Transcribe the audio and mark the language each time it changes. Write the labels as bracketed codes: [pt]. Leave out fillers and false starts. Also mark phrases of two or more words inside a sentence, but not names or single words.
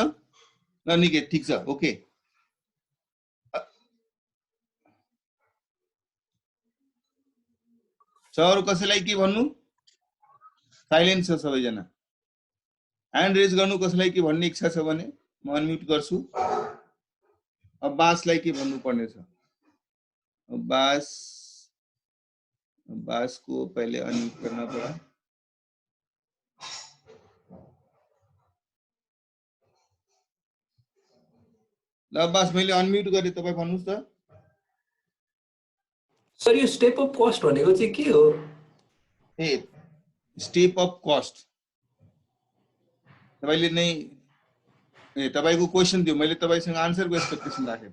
[ne] ल निकेत, ठीक छ, ओके। अरु कसैलाई के भन्नु? साइलेन्ट छ सबैजना। [en] hand raise [ne] गर्नु, कसैलाई के भन्ने इच्छा छ भने म अनम्युट गर्छु। अब्बासलाई के भन्नु पर्ने छ? [hi] अब्बास को पहले अनम्यूट करना पड़ा। [ne] ल अब्बास, मैले अनम्यूट गरे, तपाई भन्नुस् त। सर यो [en] step of cost [ne] भनेको चाहिँ के हो? ए [en] step of cost [ne] तपाईले नै ए तपाईको क्वेशन दियो मैले तपाईसँग आन्सरको एक्सपेक्टेसन राखे